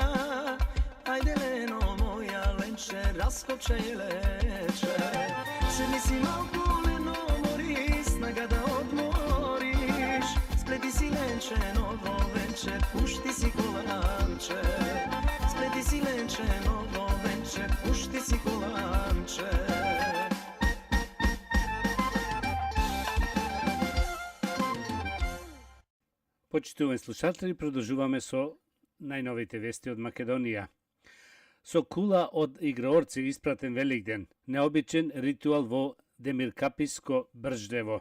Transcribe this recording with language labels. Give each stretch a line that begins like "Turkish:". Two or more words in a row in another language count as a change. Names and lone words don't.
Macedonian: Ајде лено, моја ленче, раскочај лече. Седни си малку, лено, мори, снага да одмориш. Сплети си ленче, ново венче, пушти си коланче. Сплети си ленче, ново венче, пушти си коланче. Почитувани слушатели, продолжуваме со најновите вести од Македонија. Со кула од играорци испратен Великден, необичен ритуал во Демиркаписко Брждево.